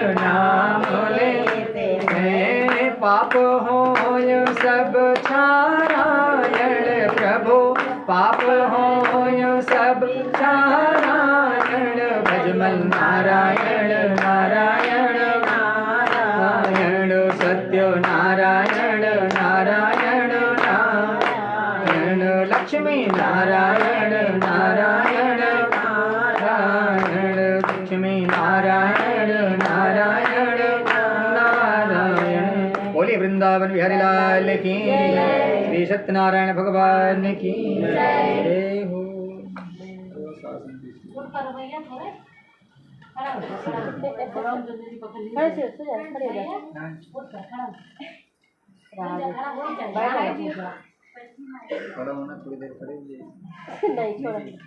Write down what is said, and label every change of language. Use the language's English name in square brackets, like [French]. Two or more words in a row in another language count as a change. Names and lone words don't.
[Hindi] नाम लेते हैं पाप हो सब छारायण प्रभु पाप हो सब छारायण भजमल नारायण नारायण नारायण सत्य नारायण नारायण लक्ष्मी नारायण नारायण नारायण लक्ष्मी नारायण नारायण नारायण। बोले वृंदावन बिहारी लाल की श्री सत्यनारायण भगवान की जय हो। खड़ा होना, थोड़ी देर खड़े नहीं छोड़ा।